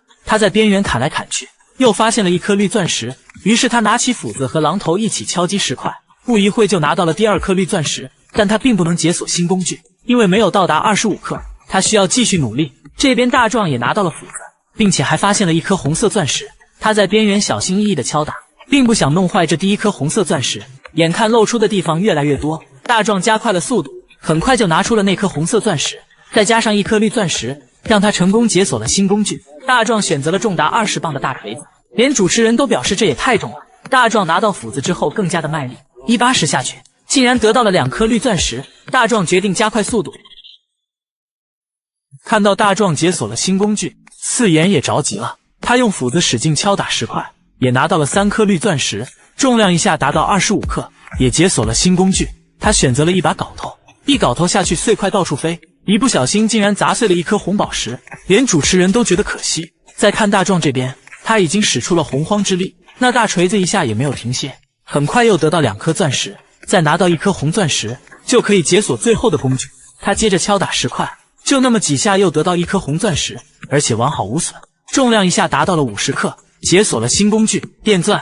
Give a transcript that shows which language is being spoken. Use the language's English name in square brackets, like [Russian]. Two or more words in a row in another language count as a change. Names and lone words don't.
[Chinese] 他在邊緣砍來砍去，又發現了1顆綠鑽石，於是他拿起斧子和榔头一起敲擊石塊，不一會就拿到了第2顆綠鑽石。但他並不能解鎖新工具，因為沒有到達25克，他需要繼續努力。這邊大壯也拿到了斧子，並且還發現了1顆紅色鑽石，他在邊緣小心翼翼地敲打， 並不想弄壞這第一顆紅色鑽石。眼看露出的地方越來越多，大壯加快了速度，很快就拿出了那顆紅色鑽石，再加上一顆綠鑽石，讓他成功解鎖了新工具。大壯选擇了重達20磅的大錘子，連主持人都表示這也太重了。大壯拿到斧子之後更加的賣力，一巴使下去，竟然得到了2顆綠鑽石。大壯決定加快速度。看到大壯解鎖了新工具，四眼也着急了，他用斧子使勁敲打石塊，也拿到了3顆綠鑽石，重量一下達到25克，也解鎖了新工具。他選擇了一把镐头，一镐头下去，碎塊到處飛，一不小心竟然砸碎了一顆紅寶石，連主持人都覺得可惜。再看大壯這邊，他已經使出了洪荒之力，那大錘子一下也沒有停歇，很快又得到2顆鑽石，再拿到1顆紅鑽石，就可以解鎖最後的工具。他接着敲打石塊，就那麼幾下又得到1顆紅鑽石，而且完好無損，重量一下達到了50克，解鎖了新工具電鑽。